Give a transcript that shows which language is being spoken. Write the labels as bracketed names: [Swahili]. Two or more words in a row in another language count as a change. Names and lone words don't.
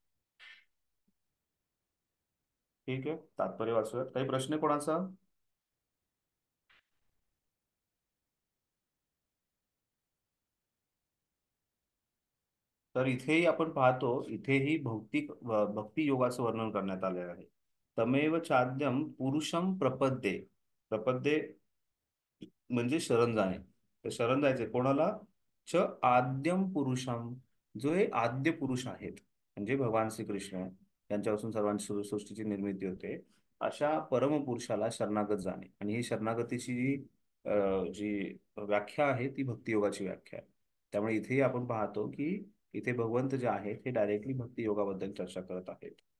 [Marathi] ठीक आहे, तात्पर्य वाचूयात. काही प्रश्न कोणाचा? तर इथेही आपण पाहतो, इथेही भक्ती योगाचं वर्णन करण्यात आले आहे. [Sanskrit] तमेव चाद्यम पुरुषम प्रपद्ये. [Marathi] प्रपद्ये म्हणजे शरण जाणे. तर शरण जायचे कोणाला? [Sanskrit] च आद्यम पुरुषम, [Marathi] जो हे आद्य पुरुष आहेत, म्हणजे भगवान श्रीकृष्ण, त्यांच्यापासून सर्वांची सृष्टीची निर्मिती होते. अशा परमपुरुषाला शरणागत जाणे. आणि ही शरणागतीची जी व्याख्या आहे ती भक्तियोगाची व्याख्या आहे. त्यामुळे इथेही आपण पाहतो की इथे भगवंत जे आहेत हे डायरेक्टली भक्ती योगाबद्दल चर्चा करत आहेत.